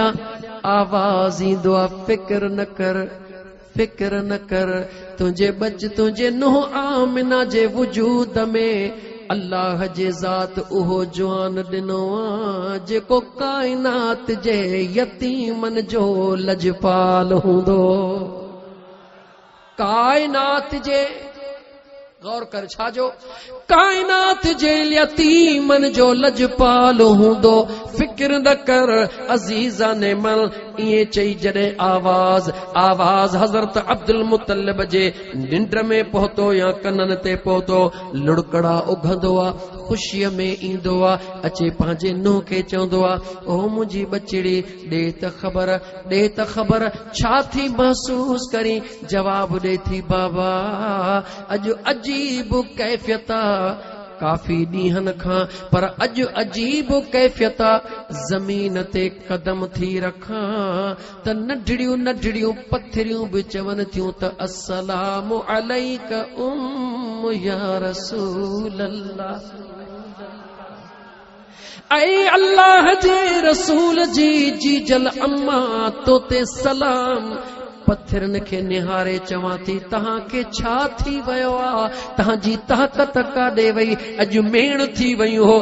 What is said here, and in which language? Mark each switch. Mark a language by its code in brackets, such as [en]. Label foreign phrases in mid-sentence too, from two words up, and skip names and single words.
[sd] आवाज़ ईंदो आ, फिक्र न कर, फिक्र न कर, तुंहिंजे बच तुंहिंजे नुंहुं आमिना जे वजूद में अल्लाह जे ज़ात उहो जवान ॾिनो आ जेको काइनात जे यतीमन जो लजपाल हूंदो। काइनात जे, गौर कर, छाजो काइनात जे यतीमन जो लजपाल हूंदो। फिक्र न कर अजीजा ने मल इए चई जॾहिं आवाज़ हज़रत अब्दुल मुतलिब जे निंड में पहुतो या कनन ते पहुतो, लुड़कड़ा उघंदो आ, ख़ुशीअ में ईंदो आ, अचे पंहिंजे नुंहुं खे चवंदो आ, ओ मुंहिंजी बचिड़ी ॾे त ख़बर, ॾे त ख़बर छा थी महसूस करी। जवाब ॾे थी, बाबा अॼु अजीब कैफ़ियत आ, काफ़ी ॾींहनि खां, पर अॼु अजीब कैफ़ियत आ। ज़मीन ते कदम थी रखां त नंढड़ियूं नंढड़ियूं पथरियूं बि चवनि थियूं त [ar] السلام عليك أم يا رسول الله. [sd] ऐ अल्लाह जे रसूल जी जीजल अम्मा तो ते सलाम। पत्थरनि खे निहारे चवां थी, तव्हांखे छा थी वियो आ, तव्हांजी ताक़त काॾे वई, अॼु मेण थी वयूं हो।